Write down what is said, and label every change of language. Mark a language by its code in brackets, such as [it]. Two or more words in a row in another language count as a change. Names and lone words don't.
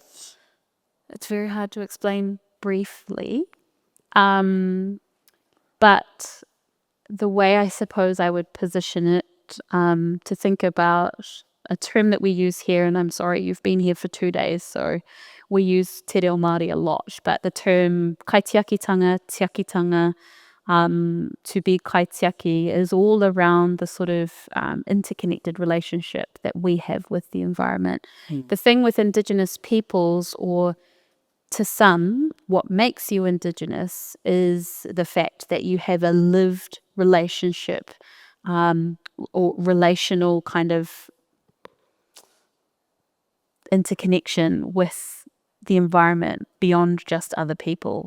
[en] It's very hard to explain briefly, but the way I suppose I would position it, to think about a term that we use here, and I'm sorry, you've been here for 2 days, so we use [mi] te reo Māori [en] a lot, but the term [mi] kaitiakitanga, tiakitanga, [en] to be kaitiaki is all around the sort of interconnected relationship that we have with the environment. The thing with Indigenous peoples, or to some, what makes you Indigenous is the fact that you have a lived relationship, or relational kind of interconnection with the environment beyond just other people.